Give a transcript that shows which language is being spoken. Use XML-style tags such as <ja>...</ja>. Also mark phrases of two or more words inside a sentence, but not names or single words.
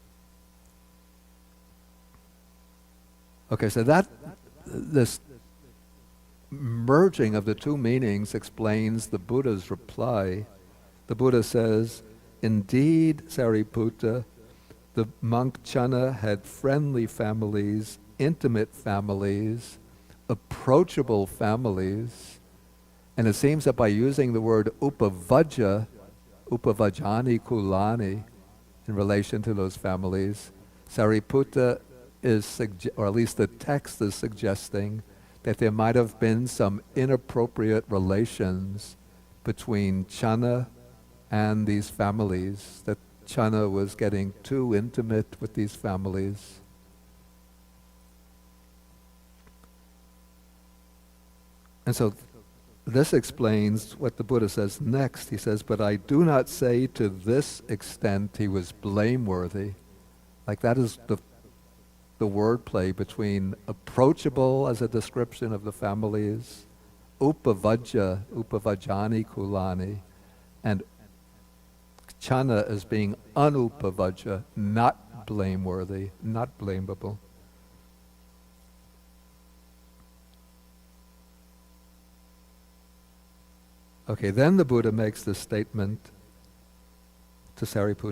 <en>Okay, so this merging of the two meanings explains the Buddha's reply. The Buddha says, indeed, Sariputta, the monk Channa had friendly families, intimate families, approachable families, and it seems that by using the word</en> <pi>upavajja, upavajjani kulani,</pi> <en>in relation to those families, Sariputta is, or at least the text is suggesting, that there might have been some inappropriate relations between Channa and these families, that Channa was getting too intimate with these families. And so this explains what the Buddha says next. He says, but I do not say to this extent he was blameworthy. Like that is the wordplay between approachable as a description of the families,</en> <pi>upavajja, upavajjani kulani,</pi> <en>and Channa as being anupavajja, not blameworthy, not blamable. Okay, then the Buddha makes this statement to Sariputta.</en>